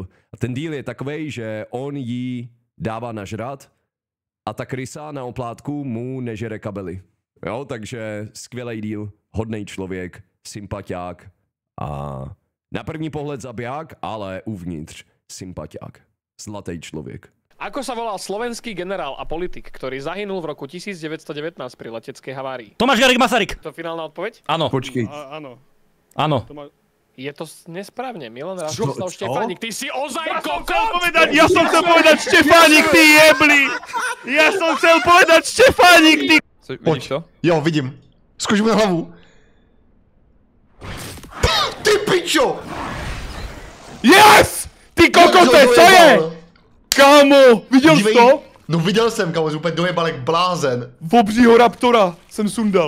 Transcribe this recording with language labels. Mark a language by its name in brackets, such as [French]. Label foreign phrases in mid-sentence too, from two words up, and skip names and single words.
[Czech] A ten deal je takovej, že on jí dává nažrat a ta krysa na oplátku mu nežere kabely. Jo, takže skvělý deal, hodnej člověk, sympatiák a na první pohled zabiják, ale uvnitř sympatiák. Zlatý člověk. [Slovak] Ako sa volal slovenský generál a politik, ktorý zahynul v roku 1919 pri leteckej havárii? Tomáš Garrigue Masaryk. To finálna odpoveď? Áno. [Czech] Počkej. [Slovak] Áno. Áno. Je to nesprávne, Milan Rastislav Štefánik, ty si ozaj kokot! Ja som chcel povedať Štefánik, ty jebli! Ja som chcel povedať Štefánik, ty... Vidíš to? Jo, vidím. Skoč mi na hlavu. Ty pičo! [Czech] Yes! Ty kokote, co je? Kámo, viděl jsi to? No viděl jsem, kámo, úplně dojebal jak blázen. Obřího raptora jsem sundal.